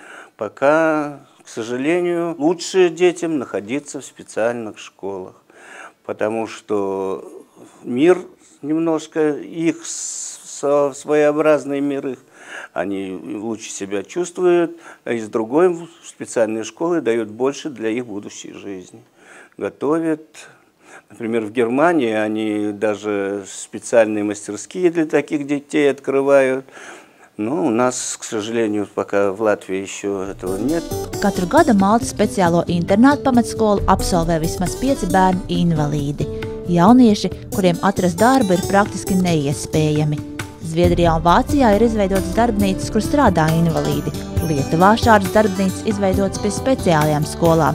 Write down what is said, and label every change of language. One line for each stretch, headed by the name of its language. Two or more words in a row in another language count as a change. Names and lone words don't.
Russian: Пока, к сожалению, лучше детям находиться в специальных школах, потому что мир немножко их, своеобразный мир их, они лучше себя чувствуют, а из другой специальной школы дают больше для их будущей жизни. Готовят. Например, в Германии они даже специальные мастерские для таких детей открывают. Но у нас, к сожалению, пока в Латвии еще этого нет.
Latvian: Katru gadu Maltas speciālo internātu pamatskolu absolvē vismaz 5 bērnu invalīdi. Jaunieši, kuriem atrast darbu, ir praktiski neiespējami. Zviedrijā un Vācijā ir izveidotas darbnīcas, kur strādā invalīdi. Lietuvā šādas darbnīcas izveidotas pie speciālajām skolām.